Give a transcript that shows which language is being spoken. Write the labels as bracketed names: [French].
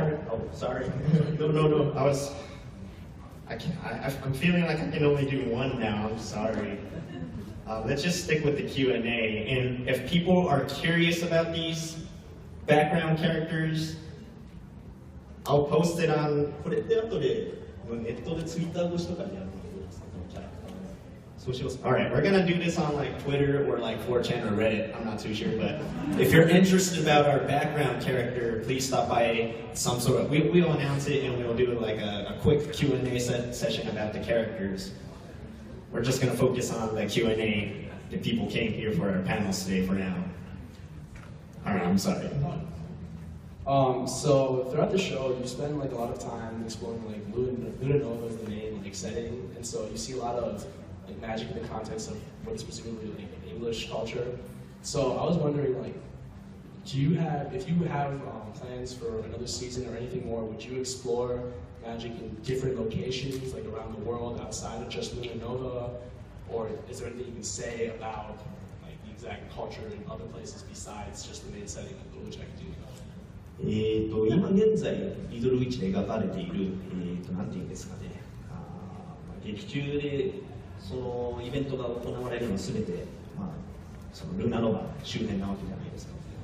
[English] Oh, sorry. No. I'm feeling like I can only do one now. I'm sorry. Let's just stick with the Q&A. And if people are curious about these background characters, I'll post it on. [Japanese] これって後でネットでツイッター越しとかでやるのですか、キャラクターの。そうします。 [English] All right, we're gonna do this on like Twitter or like 4chan or Reddit. I'm not too sure, but if you're interested about our background character, please stop by some sort of. We'll announce it and we'll do like a quick Q&A session about the characters. We're just gonna focus on the Q&A that people came here for our panels today for now. All right, I'm sorry. So throughout the show, you spend like a lot of time exploring like Luna Nova is the main like setting, and so you see a lot of like magic in the context of what's specifically like English culture. So I was wondering, like, if you have plans for another season or anything more, would you explore magic in different locations, like around the world, outside of just Luna Nova, or is there anything you can say about like the exact culture in other places besides just the main setting of which I can do? [Japanese] 今現在、リトルウィッチで描かれている、なんていうんですかね、劇中でそのイベントが行われるのすべて、そのルナノバ周辺なわけじゃないですか。